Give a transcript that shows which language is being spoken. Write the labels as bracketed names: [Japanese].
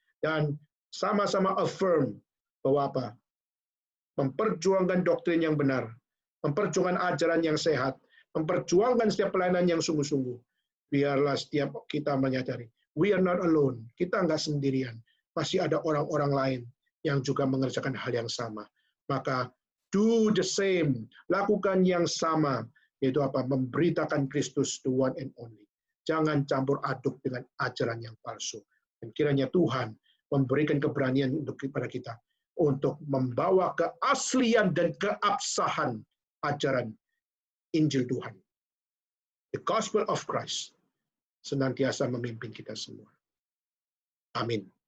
[Indonesian] Dan sama-sama affirm bahwa apa? Memperjuangkan doktrin yang benar, memperjuangkan ajaran yang sehat, memperjuangkan setiap pelayanan yang sungguh-sungguh. Biarlah setiap kita menyadari, [English] we are not alone. [Indonesian] Kita enggak sendirian. Masih ada orang-orang lain yang juga mengerjakan hal yang sama. Maka [English] do the same. [Indonesian] Lakukan yang sama. Yaitu apa? Memberitakan Kristus [English] the one and only. [Indonesian] Jangan campur aduk dengan ajaran yang palsu. Dan kiranya Tuhan memberikan keberanian untuk kepada kita untuk membawa keaslian dan keabsahan ajaran Injil Tuhan. [English] The Gospel of Christ [Indonesian] senantiasa memimpin kita semua. Amin.